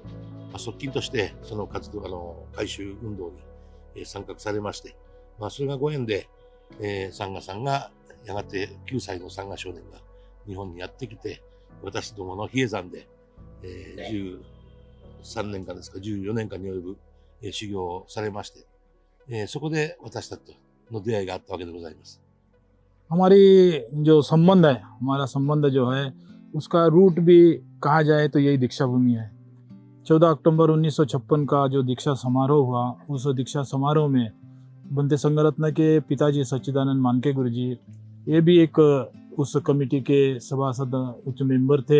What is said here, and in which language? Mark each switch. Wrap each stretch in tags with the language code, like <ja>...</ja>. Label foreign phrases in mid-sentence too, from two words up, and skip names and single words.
<ja>側近としてその活動改修運動に参画されまして、それがご縁で、サンガさんがやがて9歳のサンガ少年が日本にやってきて、私どもの比叡山で、13年間ですか14年間に及ぶ、修行をされまして、そこで私たちとの出会いがあったわけでございます。</ja> <hi>हमारी जो संबंध है, हमारा संबंध जो है, उसका रूट भी कहा जाए तो यही दीक्षा भूमि है। 14 अक्टूबर 1956 का जो दीक्षा समारोह हुआ, उस दीक्षा समारोह में बंते संघरत्न के पिताजी सच्चिदानंद मानके गुरु जी, ये भी एक उस कमेटी के सभासद उच्च मेंबर थे।</hi>